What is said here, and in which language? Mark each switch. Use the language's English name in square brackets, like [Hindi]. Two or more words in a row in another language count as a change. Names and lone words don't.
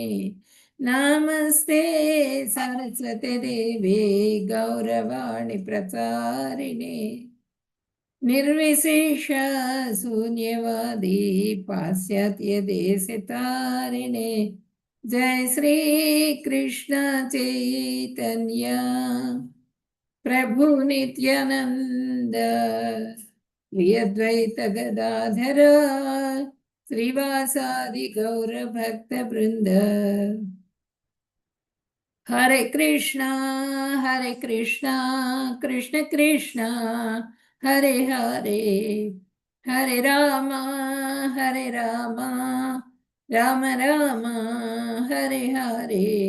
[Sanskrit] नमस्ते सरस्वते देवे गौरवाणि प्रचारिणे निर्विशेष शून्यवादी पाश्चात्य देशतारिणे జై శ్రీ కృష్ణ చైతన్య ప్రభు నిత్యానంద శ్రీ అద్వైత గదాధర శ్రీవాసాది గౌర భక్త బృంద. హరే కృష్ణ కృష్ణ కృష్ణ హరే హరే, హరే రామ రామ రామ హరే హరే.